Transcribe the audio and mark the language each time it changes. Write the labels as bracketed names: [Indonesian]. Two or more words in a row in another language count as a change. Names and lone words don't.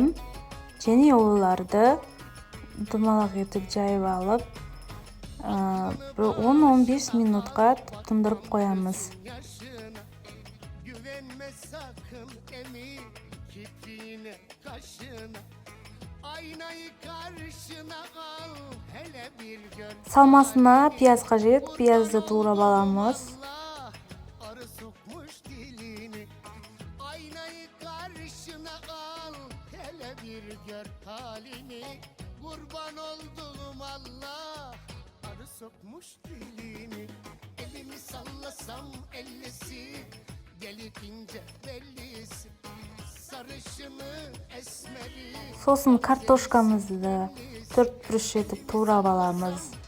[Kazakh] Және оларды домалақ етіп жайып алып, 10-15 минутқа тұндырып қоямыз. Салмасына пияз қажет, пиязды турап аламыз. [Turkish] Kurban olduğum Allah, arı sokmuş dilini, elimi sallasam ellisi, gelir ince bellisi, sarışını, esmeri. [Kazakh] Сосын картошкамызды 4 бүріш етіп турап аламыз.